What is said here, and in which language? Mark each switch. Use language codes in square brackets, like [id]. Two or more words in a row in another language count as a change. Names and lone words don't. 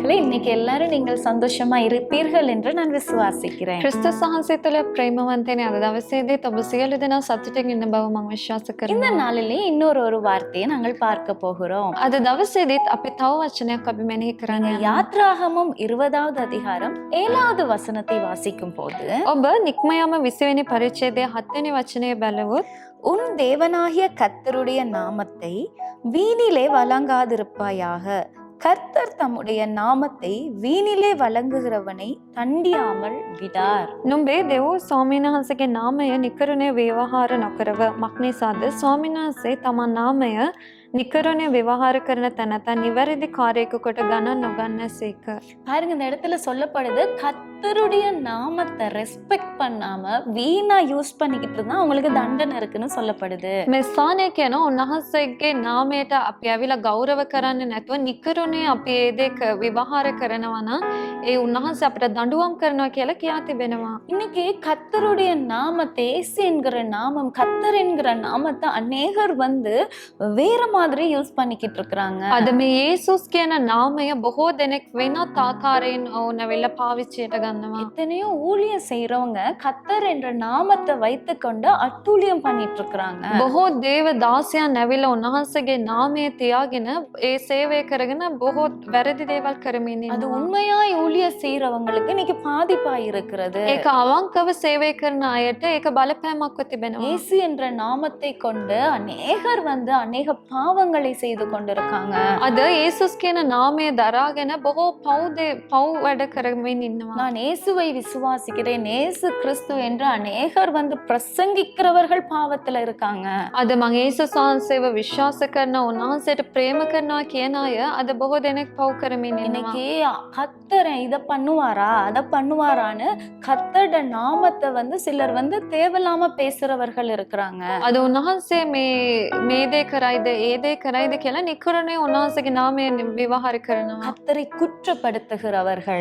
[ta] இன்னைக்கு எல்லாரும் நீங்கள் சந்தோஷமா இருப்பீர்கள் என்று நான் விசுவாசிக்கிறேன். [si] Kristus වහන්සේ තුළ ප්‍රේමවන්තනේ අද දවසේදී ඔබ සියලු දෙනා සතුටින් ඉන්න බව මම විශ්වාස [ta] இந்த [si] කරනවා. [ta] நாளிலே இன்னொரு வார்த்தையை நாங்கள் பார்க்க போகிறோம். [si] අද දවසේදීත් අපි තව වචනයක් අපි මෙනෙහි කරන්න යනවා. [ta] யாத்ராகமம் 20வது அதிகாரம் 7வது வசனத்தை வாசிக்கும் போது, [si] ඔබ නික්මයාම 20 වෙනි පරිච්ඡේදයේ 7 වෙනි වචනය බලවොත් [ta] உன் தேவனாகிய கர்த்தருடைய நாமத்தை வீணிலே வழங்காதிருப்பாயாக. கர்த்தர் தம்முடைய நாமத்தை வீணிலே வழங்குகிறவனை தண்டியாமல் விடார். [si] නුඹේ දෙව් ස්වාමීන් වහන්සේගේ නාමය නිකරුණේ ව්‍යවහාර නොකරව. මක්නිසාද ස්වාමීන් වහන්සේ තම නාමය නිකරුණේ ව්‍යවහාර කරන තැනැත්තා නිවැරදි කාර්යයක කොට ගණන් නොගන්නසේක. [ta] பாருங்க, இந்த இடத்துல சொல்லப்படுது, கர்த்தருடைய நாமத்தை ரெஸ்பெக்ட் பண்ணாம வீணா யூஸ் பண்ணிக்கிட்டு இருந்தா அவங்களுக்கு தண்டனை இருக்குன்னு சொல்லப்படுது. [si] මේ ස්ථානය කියන උන්වහන්සේගේ නාමයට අපි ඇවිල්ලා ගෞරව කරන්නේ නැතුව නිකරුණේ අපි ඒ දේ විවහාර කරනවා නම් ඒ උන්වහන්සේ අපිට දඬුවම් කරනවා කියලා කියා තිබෙනවා. [ta] இன்னைக்கு கர்த்தருடைய நாமத்தை, இயேசு என்கிற நாமம், கர்த்தர் என்கிற நாமத்தை அநேகர் வேற மாதிரி யூஸ் பண்ணிக்கிட்டு இருக்கிறாங்க. [si] අද මේ යේසුස් කියන නාමය බොහෝ දෙනෙක් වෙනත් ආකාරයෙන් ඕනවෙල පාවිච්චියට ගන්නවා. [ta] எத்தனையோ ஊழியம் செய்யறவங்க கர்த்தர் என்ற நாமத்தை வைத்துக்கொண்டு அட்டூழியம் பண்ணிட்டு இருக்கிறாங்க. [si] බොහෝ දේව දාසයන් ඇවිල්ලා උන්වහන්සේගේ නාමය තියාගෙන ඒ සේවය කරගෙන බොහෝ වැරදි දේවල් කරමින් [ta] அது [si] ඉන්නවා. [ta] உண்மையாய் ஊழியம் செய்யறவங்களுக்கு இன்னைக்கு பாதிப்பாய் இருக்கிறது. [si] ඒක අවංකව සේවය කරන අයට ඒක බලපෑමක්ව තිබෙනවා. [ta] இயேசு என்ற நாமத்தை கொண்டு அநேகர் அநேக பாவங்களை செய்து கொண்டிருக்காங்க. [si] අද යේසුස් කියන නාමය දරාගෙන බොහෝ පව් වැඩ කරමින් ඉන්නවා. [ta] நான் இயேசுவை விசுவாசிக்கிறேன், இயேசு கிறிஸ்து என்று அநேகர் பிரசங்கிக்கிறவர்கள் பாவத்துல இருக்காங்க. [si] අද මං යේසුස් වහන්සේව විශ්වාස කරන උන්වහන්සේට ප්‍රේම කරනවා කියන අය අද බොහෝ දෙනෙක් පව් කරමින් ඉන්නවා. [ta] இன்னைக்கு கர்த்தர் இத பண்ணுவாரா அத பண்ணுவாரான்னு கர்த்தரோட நாமத்தை சிலர் தேவையில்லாம பேசுறவர்கள் இருக்கிறாங்க. [si] අද උන්වහන්සේ මේ දේ කරයිද ඒ දේ කරයිද කියලා නිකරුණේ උන්වහන්සේගේ නාමය විවහාර කරනවා. [ta] கர்த்தரை குற்றப்படுத்துகிறவர்கள்.